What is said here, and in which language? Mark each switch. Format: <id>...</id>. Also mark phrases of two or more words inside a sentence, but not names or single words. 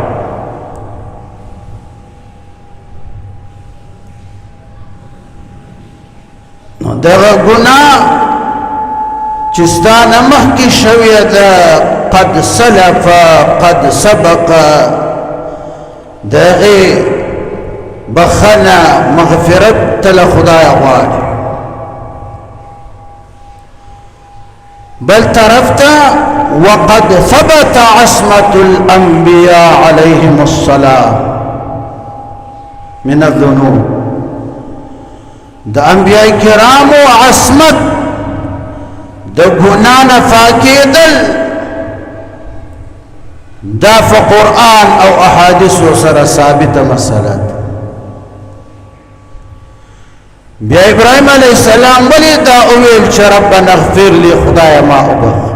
<ps>نو دغه ګناه چې ستا نه مخکې شوې ده</ps> <ar>قد سلف قد سبق</ar> <ps>دغه بخنه مغفرت تل خدای غواړي بل طرف ته</ps> <ar>وقد ثبت عصمة الأنبياء عليهم الصلاة من الذنوب</ar> <ps>د انبیاء کرامو عصمت د ګناه نه پاکېدل دا په قرآن او احادیث سره ثابته مسله ده. بیا ابراهیم</ps> <ar>علیہ السلام</ar> <ps>ولی دا اویل چې</ps> <ar>ربنا اغفر لی</ar> <ps>خدای ما وبخ.</ps>